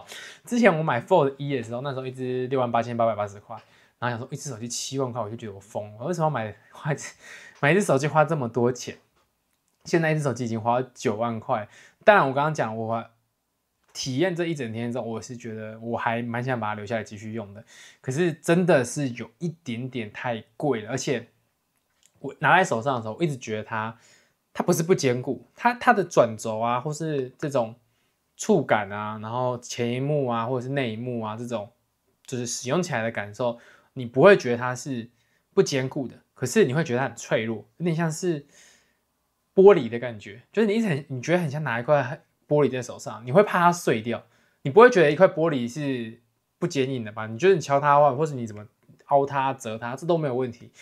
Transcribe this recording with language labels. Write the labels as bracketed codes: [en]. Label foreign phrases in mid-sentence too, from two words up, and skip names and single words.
[zh] 之前我買 Fold 1的時候，那時候一只68880塊，然後想說一只手機7萬塊，我就覺得我瘋了。我為什麼要買一只手機花這麼多錢？現在一只手機已經花了9萬塊。當然我剛剛講我體驗這一整天之後，我是覺得我還蠻想把它留下來繼續用的。可是真的是有一點點太貴了，而且我拿在手上的時候，我一直覺得它不是不堅固，它的轉軸啊，或是這種觸感啊，然後前螢幕啊，或者是內螢幕啊，這種就是使用起來的感受，你不會覺得它是不堅固的，可是你會覺得它很脆弱，有點像是玻璃的感覺，就是你覺得很像拿一塊玻璃在手上，你會怕它碎掉，你不會覺得一塊玻璃是不堅硬的吧？你覺得你敲它的話，或是你怎麼凹它、折它，這都沒有問題。